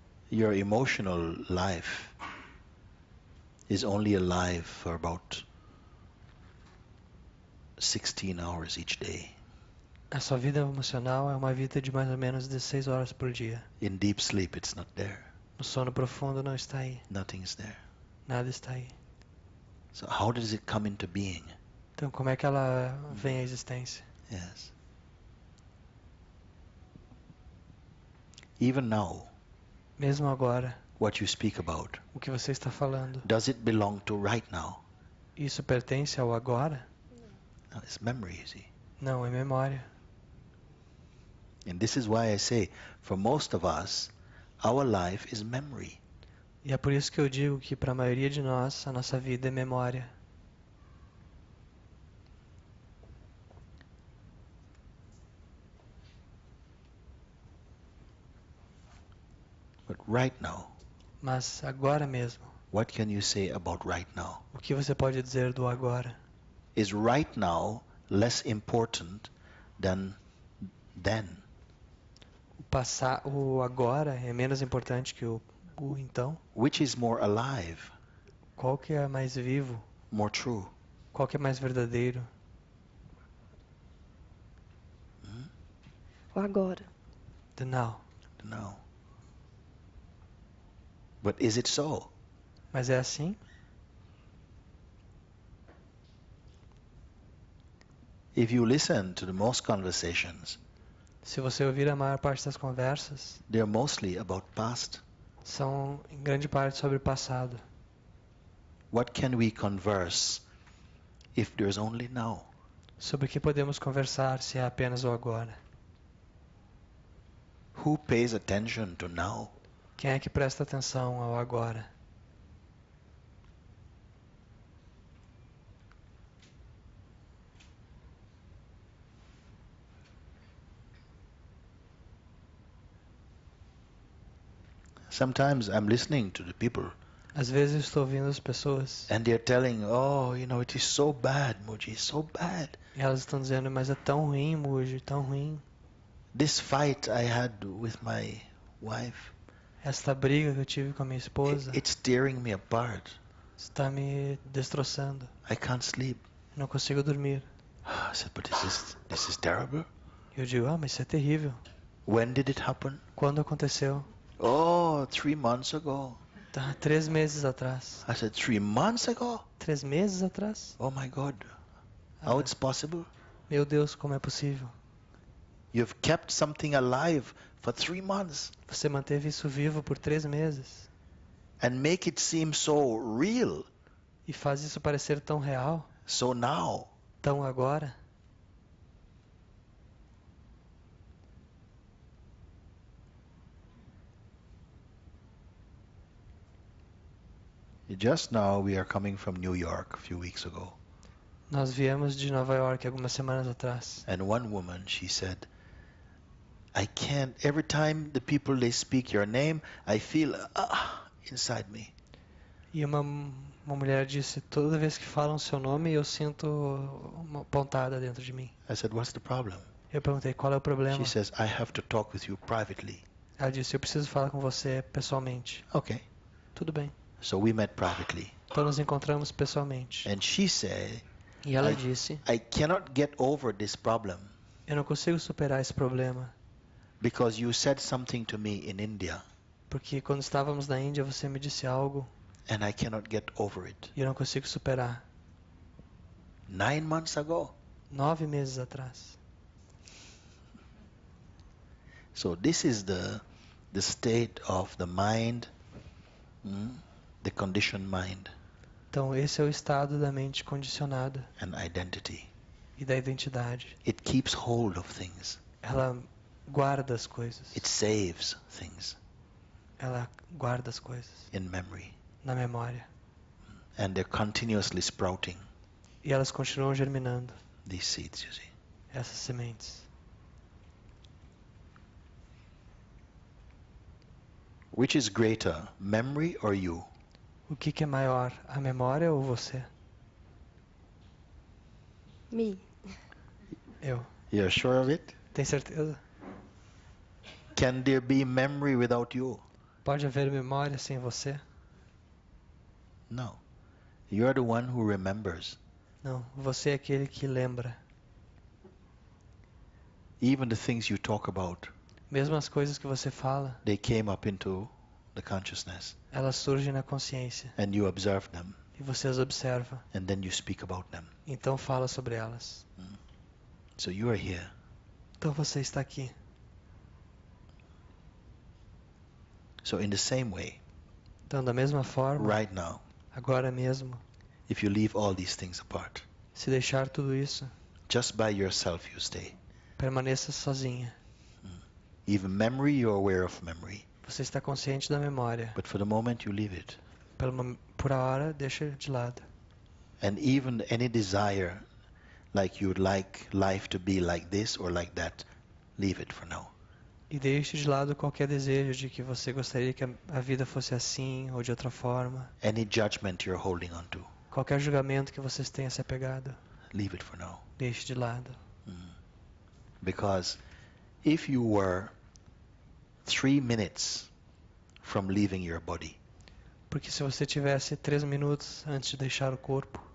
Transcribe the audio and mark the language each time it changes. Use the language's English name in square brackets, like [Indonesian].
[English] Your emotional life is only alive for about 16 hours each day. [Portuguese] A sua vida emocional é uma vida de mais ou menos 16 horas por dia. [English] In deep sleep, it's not there. [Portuguese] No sono profundo não está aí. [English] Nothing's there. [Portuguese] Nada está aí. [English] So how does it come into being? [Portuguese] Então como é que ela vem à existência? [English] Yes. Even now, [Portuguese] Mesmo agora, [English] what you speak about, [Portuguese] o que você está falando, [English] does it belong to right now? [Portuguese] isso pertence ao agora? [English] No, it's memory, you see. [Portuguese] Não, é memória. [English] And this is why I say, for most of us, our life is memory. [Portuguese] E é por isso que eu digo que para a maioria de nós, a nossa vida é memória. [English] But right now, [Portuguese] Mas agora mesmo, [English] what can you say about right now? [Portuguese] o que você pode dizer do agora? [English] Is right now less important than then? [Portuguese] O agora é menos importante que o então? [English] Which is more alive, [Portuguese] Qual que é mais vivo? [English] more true? [Portuguese] Qual que é mais verdadeiro? O agora. [English] The now. No. But is it so? [Portuguese] Mas é assim? [English] If you listen to the most conversations, [Portuguese] Se você ouvir a maior parte das conversas, [English] they're mostly about past. [Portuguese] são em grande parte sobre o passado. [English] What can we converse if there's only now? [Portuguese] Sobre o que podemos conversar se é apenas o agora? [English] Who pays attention to now? [Portuguese] Quem é que presta atenção ao agora? [English] Sometimes I'm listening to the people [Portuguese] Às vezes eu estou ouvindo as pessoas [English] and they're telling, oh, it is so bad, Mooji, it's so bad. [Portuguese] e elas estão dizendo, mas é tão ruim, Mooji, tão ruim. [English] This fight I had with my wife, [Portuguese] Esta briga que eu tive com a minha esposa [English] it's tearing me apart. [Portuguese] está me destroçando. [English] I can't sleep. [Portuguese] Eu não consigo dormir. [English] I said, but this is terrible. [Portuguese] E eu digo, mas isso é terrível. [English] When did it happen? [Portuguese] Quando aconteceu? [English] Oh, 3 months ago. [Portuguese] Tá, 3 meses atrás. [English] I said, 3 months ago? [Portuguese] 3 meses atrás? [English] Oh my God. How it's possible? [Portuguese] Meu Deus, como é possível? [English] You've kept something alive for 3 months [Portuguese] Você manteve isso vivo por 3 meses [English] and make it seem so real. [Portuguese] e faz isso parecer tão real, [English] So now, [Portuguese] tão agora. [English] just now we are coming from New York a few weeks ago. [Portuguese] Nós viemos de Nova York algumas semanas atrás. [English] And one woman, she said, I can't, every time the people they speak your name, I feel inside me. [Portuguese] E uma mulher disse, toda vez que falam seu nome, eu sinto uma pontada dentro de mim. [English] I said, what's the problem? [Portuguese] Eu perguntei, qual é o problema? [English] She says, I have to talk with you privately. [Portuguese] Ela disse, eu preciso falar com você pessoalmente. [English] Okay. [Portuguese] Tudo bem. [English] So we met privately. [Portuguese] Então nos encontramos pessoalmente. [English] And she said, [Portuguese] E ela disse, [English] I cannot get over this problem. [Portuguese] Eu não consigo superar esse problema. [English] because you said something to me in India [Portuguese] Porque quando estávamos na Índia, você me disse algo [English] and I cannot get over it. [Portuguese] e eu não consigo superar. [English] 9 months ago. [Portuguese] 9 meses atrás. [English] So this is the state of the mind, the conditioned mind [Portuguese] Então esse é o estado da mente condicionada [English] and identity. [Portuguese] e da identidade. [English] It keeps hold of things. [Portuguese] Ela guarda as coisas. [English] It saves things [Portuguese] Ela guarda as coisas [English] in memory. [Portuguese] na memória. [English] And they're continuously sprouting, [Portuguese] E elas continuam germinando, [English] these seeds, you see. [Portuguese] essas sementes. [English] Which is greater, memory or you? [Portuguese] O que é maior, a memória ou você? [English] Me. [Portuguese] Eu. [English] You're sure of it? [Portuguese] Tem certeza? [English] Can there be memory without you? [Portuguese] Pode haver memória sem você? [English] No. You're the one who remembers. [Portuguese] Não, você é aquele que lembra. [English] Even the things you talk about, [Portuguese] Mesmo as coisas que você fala, [English] they came up into the consciousness [Portuguese] elas surgem na consciência [English] and you observe them [Portuguese] e você as observa. [English] and then you speak about them. [Portuguese] Então fala sobre elas. [English] So you are here. [Portuguese] Então você está aqui. [English] So in the same way, [Portuguese] Então da mesma forma, [English] right now, [Portuguese] agora mesmo, [English] if you leave all these things apart, [Portuguese] se deixar tudo isso, [English] just by yourself you stay. [Portuguese] permaneça sozinha. [English] Even memory, you're aware of memory. [Portuguese] Você está consciente da memória. [English] But for the moment you leave it. [Portuguese] Por a hora, deixa de lado. [English] And even any desire, like you'd like life to be like this or like that, leave it for now. [Portuguese] E deixe de lado qualquer desejo de que você gostaria que a vida fosse assim ou de outra forma. [English] Any judgment you're holding on to, [Portuguese] Qualquer julgamento que vocês tenham se apegado, [English] leave it for now. [Portuguese] deixe de lado. [English] Because if you were 3 minutes from leaving your body, [Portuguese] Porque se você tivesse 3 minutos antes de deixar o corpo,